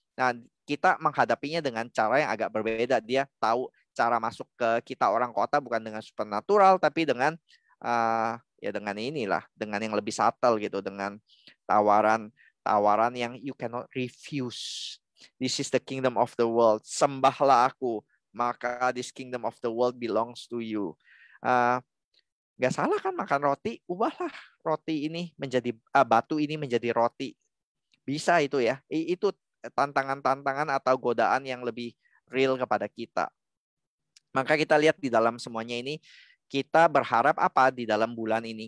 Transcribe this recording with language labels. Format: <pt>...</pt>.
<id>Nah, kita menghadapinya dengan cara yang agak berbeda. Dia tahu cara masuk ke kita orang kota bukan dengan supernatural, tapi dengan dengan inilah, dengan yang lebih subtle gitu, dengan tawaran yang</id> <en>you cannot refuse. This is the kingdom of the world.</en> <id>Sembahlah aku, maka</id> <en>this kingdom of the world belongs to you.</en> <id>Gak salah kan makan roti, ubahlah roti ini menjadi batu ini menjadi roti. Bisa itu ya. Itu tantangan-tantangan atau godaan yang lebih real kepada kita. Maka kita lihat di dalam semuanya ini, kita berharap apa di dalam bulan ini?</id>